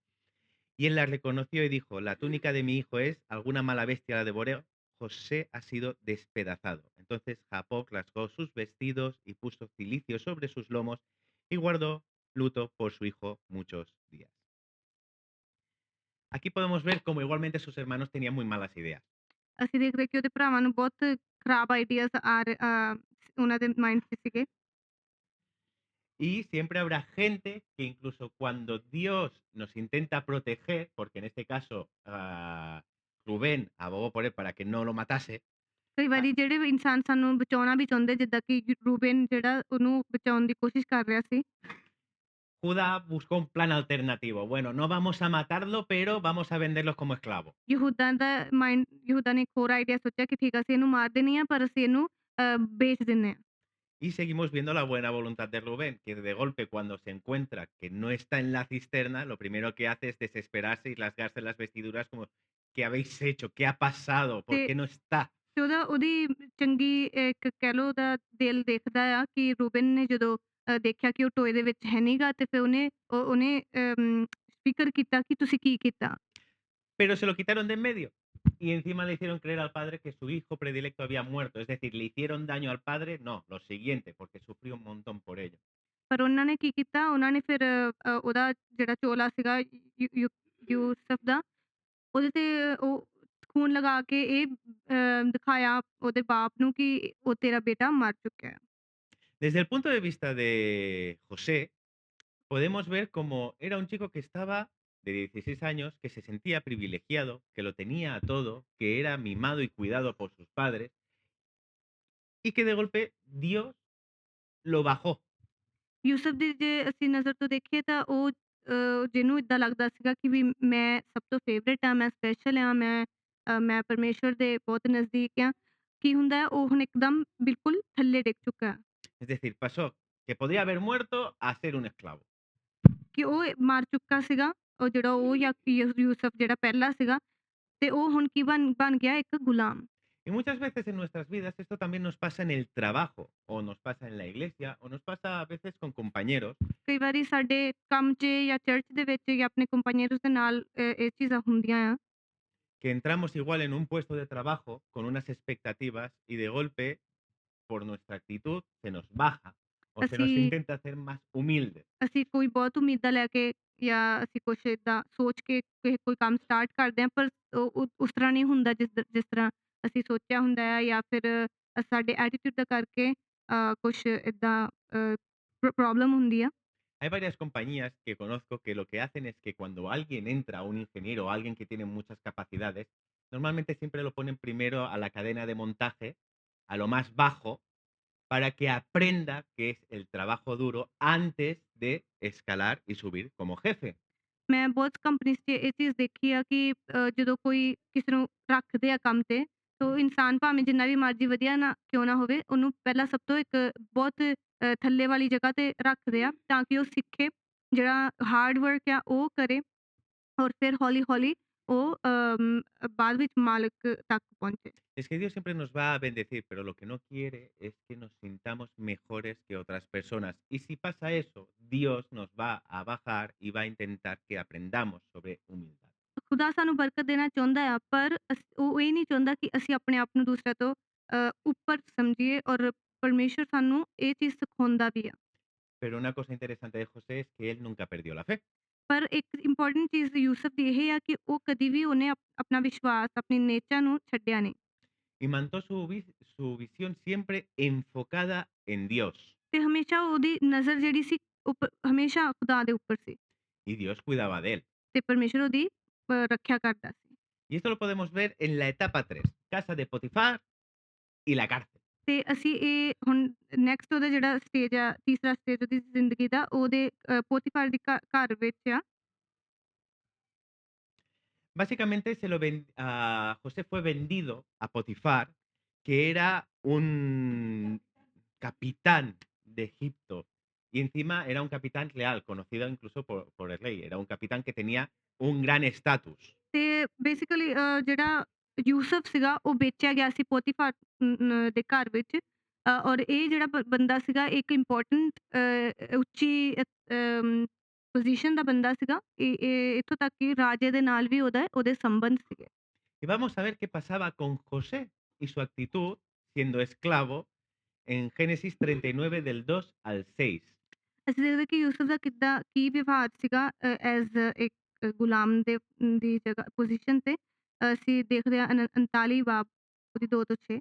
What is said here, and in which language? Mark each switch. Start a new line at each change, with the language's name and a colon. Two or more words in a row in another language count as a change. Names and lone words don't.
Spanish: Y él la reconoció y dijo, la túnica de mi hijo es, alguna mala bestia la devoró, José ha sido despedazado. Entonces Jacob rasgó sus vestidos y puso cilicio sobre sus lomos y guardó luto por su hijo muchos días. Aquí podemos ver cómo igualmente sus hermanos tenían muy malas ideas.
Punjabi: ਅਸੀਂ ਦੇਖਦੇ ਕਿ ਉਹਦੇ ਭਰਾਵਾਂ ਨੂੰ ਬਹੁਤ ਖਰਾਬ ਆਈਡੀਆਜ਼ ਉਹਨਾਂ ਦੇ ਮਾਈਂਡ 'ਚ ਸੀਗੇ।
Spanish: Y siempre habrá gente que incluso cuando Dios nos intenta proteger, porque en este caso Rubén abogó por él para que no lo matase,
Punjabi: ਕਈ ah, ਵਾਰੀ ਜਿਹੜੇ ਵੀ ਇਨਸਾਨ ਸਾਨੂੰ ਬਚਾਉਣਾ ਵੀ ਚਾਹੁੰਦੇ ਜਿੱਦਾਂ ਕਿ ਰੂਬੇਨ ਜਿਹੜਾ ਉਹਨੂੰ ਬਚਾਉਣ ਦੀ ਕੋਸ਼ਿਸ਼ ਕਰ ਰਿਹਾ ਸੀ।
Spanish: Judá buscó un plan alternativo. Bueno, no vamos a matarlo, pero vamos a venderlos como esclavos.
Punjabi: ਯਹੂਦਾ ਦਾ ਮਾइंड ਯਹੂਦਾ ਨੇ ਇੱਕ ਹੋਰ ਆਈਡੀਆ ਸੋਚਿਆ ਕਿ ਠੀਕ ਆ ਅਸੀਂ ਇਹਨੂੰ ਮਾਰ ਦੇਣੀ ਆ ਪਰ ਅਸੀਂ ਇਹਨੂੰ ਵੇਚ ਦਿੰਨੇ ਆ।
Spanish: Y seguimos viendo la buena voluntad de Rubén, que de golpe cuando se encuentra que no está en la cisterna, lo primero que hace es desesperarse y rasgarse las vestiduras como, ¿qué habéis hecho? ¿Qué ha pasado? ¿Por
Punjabi: ਤੇ
Spanish: qué no está?
Punjabi: ਤੇ ਉਹਦੀ ਚੰਗੀ ਇੱਕ ਕਹਿ ਲਓ ਉਹਦਾ ਦਿਲ ਦੇਖਦਾ ਆ ਕਿ ਰੂਬਨ ਨੇ ਜਦੋਂ ਦੇਖਿਆ ਕਿ ਉਹ ਟੋਏ ਦੇ ਵਿੱਚ ਹੈ ਨੀਗਾ ਤੇ ਫਿਰ ਉਹਨੇ ਫ਼ਿਕਰ ਕੀਤਾ ਕਿ ਤੁਸੀਂ ਕੀ ਕੀਤਾ?
Spanish: Pero se lo quitaron de en medio. Y encima le hicieron creer al padre que su hijo predilecto había muerto. Es decir, ¿le hicieron daño al padre? No, lo siguiente, porque sufrió un montón por ello.
Punjabi: ਪਰ ਉਹਨਾਂ ਨੇ ਕੀ ਕੀਤਾ, ਉਹਨਾਂ ਨੇ ਫਿਰ ਉਹਦਾ ਜਿਹੜਾ ਚੋਲਾ ਸੀਗਾ ਯੂ ਯੂ ਯੂਸਫ ਦਾ, ਉਹਦੇ ਤੇ ਉਹ ਖੂਨ ਲਗਾ ਕੇ ਇਹ ਦਿਖਾਇਆ ਉਹਦੇ ਬਾਪ ਨੂੰ ਕਿ ਉਹ ਤੇਰਾ ਬੇਟਾ ਮਰ ਚੁੱਕਿਆ ਹੈ।
Spanish: Desde el punto de vista de José, podemos ver cómo era un chico que estaba de 16 años, que se sentía privilegiado, que lo tenía todo, que era mimado y cuidado por sus padres, y que de golpe Dios lo bajó.
Punjabi: ਯੂਸਫ ਦੀ ਜੇ ਅਸੀਂ ਨਜ਼ਰ ਤੋਂ ਦੇਖੀਏ ਤਾਂ ਉਹ ਜਿਹਨੂੰ ਇੱਦਾਂ ਲੱਗਦਾ ਸੀਗਾ ਕਿ ਵੀ ਮੈਂ ਸਭ ਤੋਂ ਫੇਵਰੇਟ ਆ, ਮੈਂ ਸਪੈਸ਼ਲ ਆ, ਮੈਂ ਪਰਮੇਸ਼ਵਰ ਦੇ ਬਹੁਤ ਨਜ਼ਦੀਕ ਆ। ਕੀ ਹੁੰਦਾ ਹੈ ਉਹ ਹੁਣ ਇੱਕਦਮ ਬਿਲਕੁਲ ਥੱਲੇ ਡਿੱਗ ਚੁੱਕਾ ਹੈ।
Spanish: Es decir, pasó que podría haber muerto a ser un esclavo.
Punjabi: ਕਿ ਉਹ ਮਰ ਚੁੱਕਾ ਸੀਗਾ, ਉਹ ਜਿਹੜਾ ਉਹ ਜਾਂ ਯੂਸਫ ਜਿਹੜਾ ਪਹਿਲਾ ਸੀਗਾ ਤੇ ਉਹ ਹੁਣ ਕੀ ਬਣ ਬਣ ਗਿਆ ਇੱਕ ਗੁਲਾਮ।
Spanish: Y muchas veces en nuestras vidas esto también nos pasa en el trabajo, o nos pasa en la iglesia, o nos pasa a veces con compañeros,
Punjabi: ਕਈ ਵਾਰੀ ਸਾਡੇ ਕੰਮ 'ਚ ਜਾਂ ਚਰਚ ਦੇ ਵਿੱਚ ਜਾਂ ਆਪਣੇ ਕੰਪੈਨੀਅਨਸ ਦੇ ਨਾਲ ਇਹ ਚੀਜ਼ਾਂ ਹੁੰਦੀਆਂ ਆ।
Spanish: que entramos igual en un puesto de trabajo con unas expectativas y de golpe, por nuestra actitud, se nos baja o se nos
Punjabi: ਅਸੀਂ
Spanish: intenta hacer más humildes.
Punjabi: ਅਸੀਂ ਕੋਈ ਬਹੁਤ ਉਮੀਦਾਂ ਲੈ ਕੇ ਜਾਂ ਅਸੀਂ ਕੁਛ ਏਦਾਂ ਸੋਚ ਕੇ ਕੋਈ ਕੰਮ ਸਟਾਰਟ ਕਰਦੇ ਹਾਂ ਪਰ ਉਹ ਉਸ ਤਰ੍ਹਾਂ ਨਹੀਂ ਹੁੰਦਾ ਜਿਸ ਤਰ੍ਹਾਂ ਅਸੀਂ ਸੋਚਿਆ ਹੁੰਦਾ ਹੈ ਜਾਂ ਫਿਰ ਸਾਡੇ ਐਟੀਟਿਊਡ ਦਾ ਕਰਕੇ ਕੁਛ ਏਦਾਂ ਪ੍ਰੋਬਲਮ ਹੁੰਦੀ ਆ।
Spanish: Hay varias compañías que conozco que lo que hacen es que cuando alguien entra, un ingeniero o alguien que tiene muchas capacidades, normalmente siempre lo ponen primero a la cadena de montaje, a lo más bajo, para que aprenda qué es el trabajo duro antes de escalar y subir como jefe.
Punjabi: ਮੈਂ ਬਹੁਤ ਕੰਪਨੀਜ਼ 'ਚ ਇਹ ਚੀਜ਼ ਦੇਖੀ ਆ ਕਿ ਜਦੋਂ ਕੋਈ ਕਿਸੇ ਨੂੰ ਰੱਖਦੇ ਆ ਕੰਮ ਤੇ, ਤਾਂ ਉਹ ਇਨਸਾਨ ਭਾਵੇਂ ਜਿੰਨਾ ਵੀ ਮਰਜ਼ੀ ਵਧੀਆ ਨਾ ਕਿਉਂ ਨਾ ਹੋਵੇ, ਉਹਨੂੰ ਪਹਿਲਾਂ ਸਭ ਤੋਂ ਇੱਕ ਬਹੁਤ ਥੱਲੇ ਵਾਲੀ ਜਗ੍ਹਾ ਤੇ ਰੱਖਦੇ ਆ ਤਾਂ ਕਿ ਉਹ ਸਿੱਖੇ, ਜਿਹੜਾ
English: hard work
Punjabi: ਆ ਉਹ ਕਰੇ ਔਰ ਫਿਰ ਹੌਲੀ-ਹੌਲੀ ਉਹ ਬਾਅਦ ਵਿੱਚ ਮਾਲਕ ਤੱਕ ਪਹੁੰਚੇ।
Spanish: Es que Dios siempre nos va a bendecir, pero lo que no quiere es que nos sintamos mejores que otras personas. Y si pasa eso, Dios nos va a bajar y va a intentar que aprendamos sobre humildad.
Punjabi: ਖੁਦਾ ਸਾਨੂੰ ਬਰਕਤ ਦੇਣਾ ਚਾਹੁੰਦਾ ਆ ਪਰ ਉਹ ਇਹ ਨਹੀਂ ਚਾਹੁੰਦਾ ਕਿ ਅਸੀਂ ਆਪਣੇ ਆਪ ਨੂੰ ਦੂਸਰਿਆਂ ਤੋਂ ਉੱਪਰ ਸਮਝੀਏ ਔਰ ਪਰਮੇਸ਼ਰ ਸਾਨੂੰ ਇਹ ਚੀਜ਼ ਸਿਖਾਉਂਦਾ ਵੀ ਆ।
Spanish: Pero una cosa interesante de José es que él nunca perdió la fe
Punjabi: ਪਰ ਇੱਕ ਇੰਪੋਰਟੈਂਟ ਚੀਜ਼ ਯੂਸਫ ਦੀ ਇਹ ਆ ਕਿ ਉਹ ਕਦੀ ਵੀ ਉਹਨੇ ਆਪਣਾ ਵਿਸ਼ਵਾਸ, ਆਪਣੀ ਨੇਚਰ ਨੂੰ ਛੱਡਿਆ ਨਹੀਂ
Spanish: y mantuvo su visión siempre enfocada en Dios.
Punjabi: ਤੇ ਹਮੇਸ਼ਾ ਉਹਦੀ ਨਜ਼ਰ ਜਿਹੜੀ ਸੀ ਹਮੇਸ਼ਾ ਖੁਦਾ ਦੇ ਉੱਪਰ ਸੀ
Spanish: Y Dios cuidaba de él.
Punjabi: ਤੇ ਪਰਮੇਸ਼ਰ ਉਹਦੀ ਰੱਖਿਆ ਕਰਦਾ ਸੀ।
Spanish: Y esto lo podemos ver en la etapa 3, casa de Potifar y la cárcel.
Punjabi: ਤੇ ਅਸੀਂ ਇਹ ਹੁਣ ਨੈਕਸਟ ਉਹਦਾ ਜਿਹੜਾ ਸਟੇਜ ਆ, ਤੀਸਰਾ ਸਟੇਜ ਉਹਦੀ ਜ਼ਿੰਦਗੀ ਦਾ, ਉਹਦੇ ਪੋਤੀਫਰ ਦੀ ਘਰ ਵਿੱਚ ਆ।
Spanish: Básicamente José fue vendido a Potifar, que era un capitán de Egipto. Y encima era un capitán leal, conocido incluso por el rey. Era un capitán que tenía un gran estatus.
Punjabi: ਤੇ ਬੇਸਿਕਲੀ ਜਿਹੜਾ ਯੂਸਫ ਸੀਗਾ ਉਹ ਵੇਚਿਆ ਗਿਆ ਸੀ ਪੋਤੀਫਰ ਦੇ ਘਰ ਵਿੱਚ ਔਰ ਇਹ ਜਿਹੜਾ ਬੰਦਾ ਸੀਗਾ ਇੱਕ ਇੰਪੋਰਟੈਂਟ ਉੱਚੀ ਪੋਜੀਸ਼ਨ ਦਾ ਬੰਦਾ ਸੀਗਾ। ਇਹ ਇੱਥੋਂ ਤੱਕ ਕਿ ਰਾਜੇ ਦੇ ਨਾਲ ਵੀ ਉਹਦੇ ਸੰਬੰਧ ਸੀਗੇ।
Spanish: Y vamos a ver qué pasaba con José y su actitud siendo esclavo en Génesis 39 del 2 al 6.
Punjabi: ਅਸੀਂ ਦੇਖਦੇ ਕਿ ਯੂਸਫ ਦਾ ਕਿੱਦਾਂ ਕੀ ਵਿਵਹਾਰ ਸੀਗਾ ਐਜ਼ ਇੱਕ ਗੁਲਾਮ ਦੀ ਜਗ੍ਹਾ ਪੋਜੀਸ਼ਨ ਤੇ। ਅਸੀਂ ਦੇਖਦੇ ਹਾਂ 39 ਬਾਬ ਉਹਦੀ 2 ਤੋਂ 6।